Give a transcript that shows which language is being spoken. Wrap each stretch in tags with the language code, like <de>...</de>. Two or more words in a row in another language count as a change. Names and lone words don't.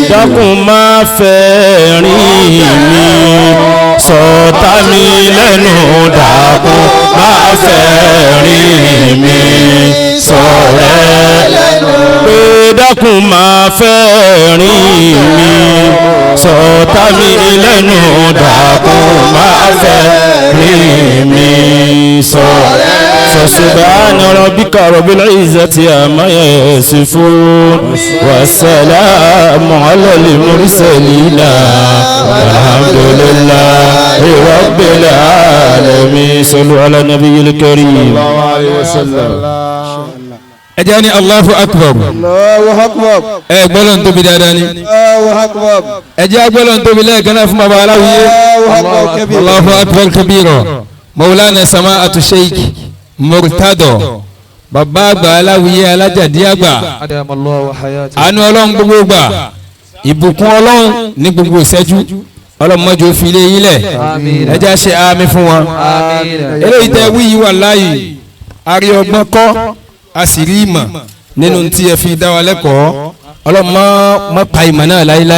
<yo>dákun má fẹ́ rìn mí sọ̀tá mi lẹ́nu dákun má fẹ́ rìn mí sọ̀rẹ́ lẹ́nu. pé dákun má fẹ́ rìn mí sọ̀tá mi lẹ́nu dákun má fẹ́ rìn mí sọ̀rẹ́.</yo> <ar>فسبحان ربك رب العزة عما يصفون والسلام على المرسلين والحمد لله رب العالمين صلوا على النبي الكريم صلى الله عليه وسلم.</ar> <yo>ẹjẹ́ ní</yo> <ar>الله أكبر. الله أكبر.</ar> <yo>ẹ gbọ́dọ̀ ń tóbi dáadáa ni.</yo> <ar>الله أكبر.</ar> <yo>ẹjẹ́ gbọ́dọ̀ ń tóbi lẹ́ẹ̀kan náà fún baba aláwìyé.</yo> <ar>الله أكبر كبيرا.</ar> <yo>Maulana Sama'atu Sheikh Murtado bàbá àgbà aláwìyé alájàdí àgbà. àánú ọlọ́run gbogbo gbà ìbùkún ọlọ́run ní gbogbo ìṣẹ́jú ọlọ́run mọ́jú fi lé yín lẹ̀ ẹjẹ́ ṣe àmì fún wọn. eléyìí tẹ́ wí yìí wà láàyè àrí ọgbọ́n kọ́ a sì rí ìmọ̀ nínú tí ẹ fi dá wa lẹ́kọ̀ọ́ ọlọ́run mọ́ pa ìmọ̀ náà láíláí.</yo>